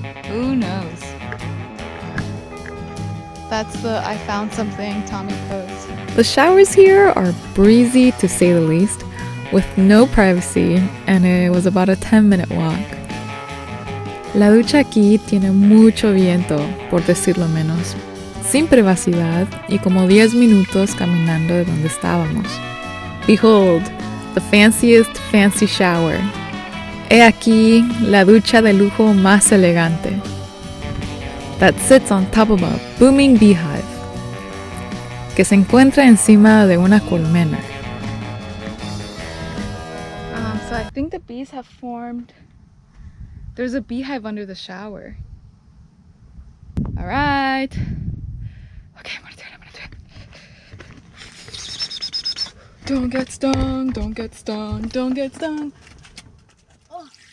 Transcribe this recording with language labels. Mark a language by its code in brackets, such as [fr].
[en] Who knows? That's the I found something Tommie post. The showers here are breezy to say the least, with no privacy, and it was about a 10-minute walk. [es] La ducha aquí tiene mucho viento, por decirlo menos, sin privacidad y como 10 minutos caminando de donde estábamos. [en] Behold, the fanciest fancy shower. [es] He aquí la ducha de lujo más elegante [en] that sits on top of a booming beehive [es] que se encuentra encima de una colmena. [en] So I think the bees have formed. There's a beehive under the shower. All right. Okay, I'm gonna do it. Don't get stung, don't get stung, don't get stung. Oh.